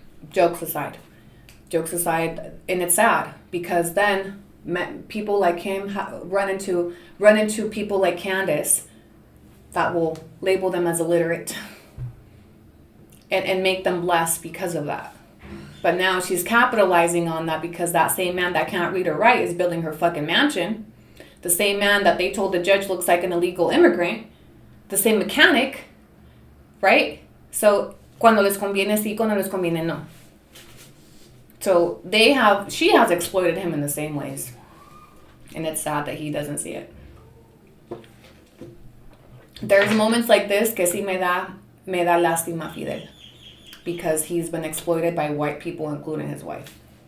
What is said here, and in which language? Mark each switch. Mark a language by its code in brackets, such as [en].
[en] Jokes aside, and it's sad because then people like him run into people like Candice that will label them as illiterate and make them less because of that. But now she's capitalizing on that because that same man that can't read or write is building her fucking mansion. The same man that they told the judge looks like an illegal immigrant. The same mechanic, right? [es] So, cuando les conviene sí, cuando les conviene no. [en] So she has exploited him in the same ways. And it's sad that he doesn't see it. There's moments like this [es] que sí me da lástima Fidel. [en] Because he's been exploited by white people, including his wife.